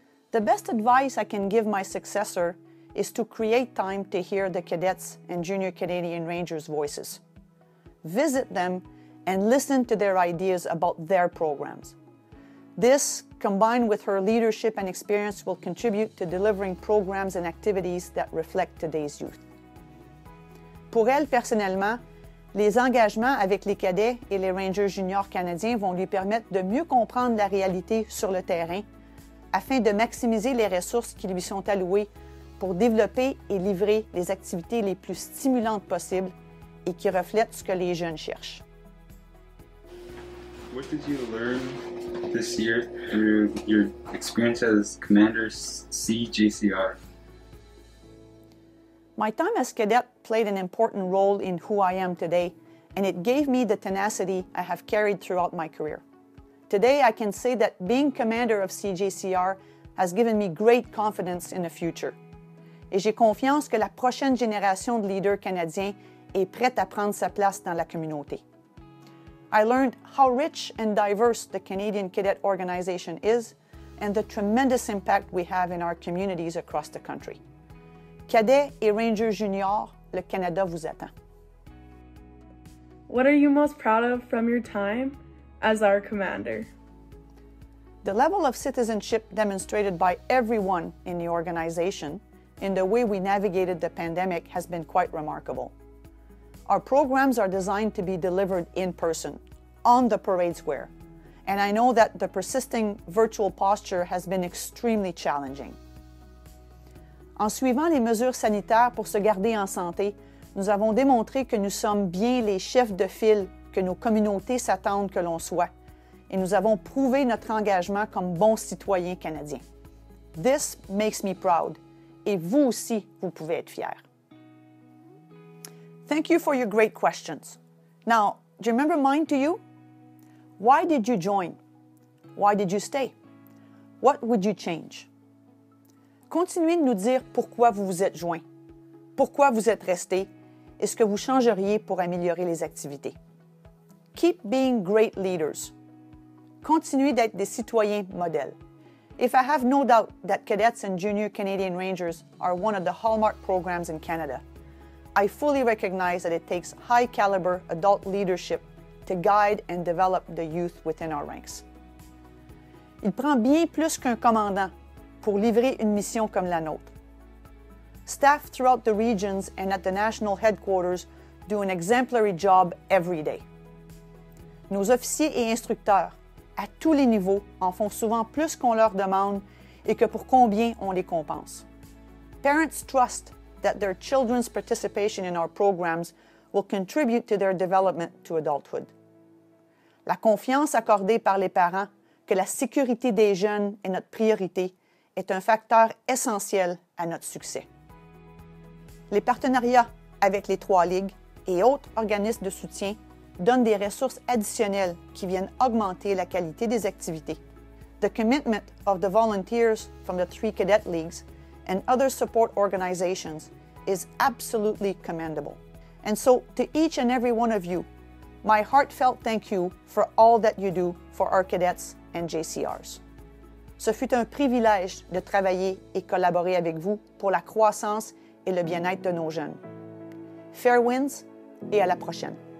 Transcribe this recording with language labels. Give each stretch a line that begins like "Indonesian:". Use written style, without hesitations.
English: The best advice I can give my successor is to create time to hear the cadets and junior Canadian Rangers' voices. Visit them and listen to their ideas about their programs. This, combined with her leadership and experience, will contribute to delivering programs and activities that reflect today's youth.
French: Pour elle, personnellement, les engagements avec les cadets et les Rangers juniors canadiens vont lui permettre de mieux comprendre la réalité sur le terrain afin de maximiser les ressources qui lui sont allouées pour développer et livrer les activités les plus stimulantes possibles et qui reflètent ce que les jeunes cherchent.
English: What did you learn this year through your experience as Commanders Cjcr? My time as cadet played an important role in who I am today, and it gave me the tenacity I have carried throughout my career. Today, I can say that being commander of CJCR has given me great confidence in the future.
French: Et j'ai confiance que la prochaine génération de leaders canadiens est prête à prendre sa place dans la communauté.
English: I learned how rich and diverse the Canadian Cadet Organization is and the tremendous impact we have in our communities across the country.
French: Cadets et Rangers juniors, le Canada vous attend.
English: What are you most proud of from your time as our commander? The level of citizenship demonstrated by everyone in the organization in the way we navigated the pandemic has been quite remarkable. Our programs are designed to be delivered in person, on the parade square, and I know that the persisting virtual posture has been extremely challenging.
French: En suivant les mesures sanitaires pour se garder en santé, nous avons démontré que nous sommes bien les chefs de file que nos communautés s'attendent que l'on soit, et nous avons prouvé notre engagement comme bons citoyens canadiens.
English: This makes me proud,
French: et vous aussi, vous pouvez être fiers.
English: Thank you for your great questions. Now, do you remember mine to you? Why did you join? Why did you stay? What would you change?
French: Continuez de nous dire pourquoi vous vous êtes joints, pourquoi vous êtes restés et ce que vous changeriez pour améliorer les activités.
English: Keep being great leaders.
French: Continuez d'être des citoyens modèles.
English: If I have no doubt that Cadets and Junior Canadian Rangers are one of the hallmark programs in Canada, I fully recognize that it takes high-caliber adult leadership to guide and develop the youth within our ranks.
French: Il prend bien plus qu'un commandant pour livrer une mission comme la nôtre.
English: Staff throughout the regions and at the national headquarters do an exemplary job every day.
French: Nos officiers et instructeurs, à tous les niveaux, en font souvent plus qu'on leur demande et que pour combien on les compense.
English: Parents trust that their children's participation in our programs will contribute to their development to adulthood.
French: La confiance accordée par les parents que la sécurité des jeunes est notre priorité est un facteur essentiel à notre succès. Les partenariats avec les 3 ligues et autres organismes de soutien donnent des ressources additionnelles qui viennent augmenter la qualité des activités.
English: The commitment of the volunteers from the 3 cadet leagues and other support organizations is absolutely commendable. And so, to each and every one of you, my heartfelt thank you for all that you do for our cadets and JCRs.
French: Ce fut un privilège de travailler et collaborer avec vous pour la croissance et le bien-être de nos jeunes.
English: Fair winds
French: et à la prochaine.